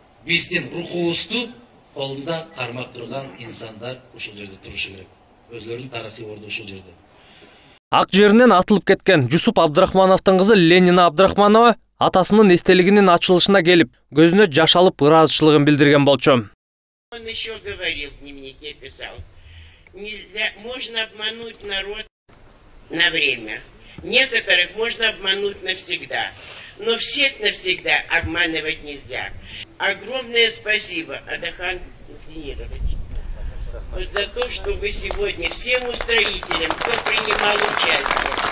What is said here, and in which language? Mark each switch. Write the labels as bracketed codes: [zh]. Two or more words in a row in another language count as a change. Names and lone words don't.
[ky] Биздин рухубузду колунда кармап турган инсандар ушул жерде турушу керек. Өзлөрүнүн тарыхый орду ушул жерде. Ак жеринен атылып кеткен Жусуп Абдрахмановдун кызы Ленина Абдрахманова атасынын эстелигинин ачылышына келип, көзүнө жаш алып ыраазычылыгын билдирген болчу. [ru] Он еще говорил, в дневнике писал, нельзя, можно обмануть народ на время. Некоторых можно обмануть навсегда, но всех навсегда обманывать нельзя. Огромное спасибо, Адахан Владимирович, за то, что вы сегодня всем устроителям, кто принимал участие.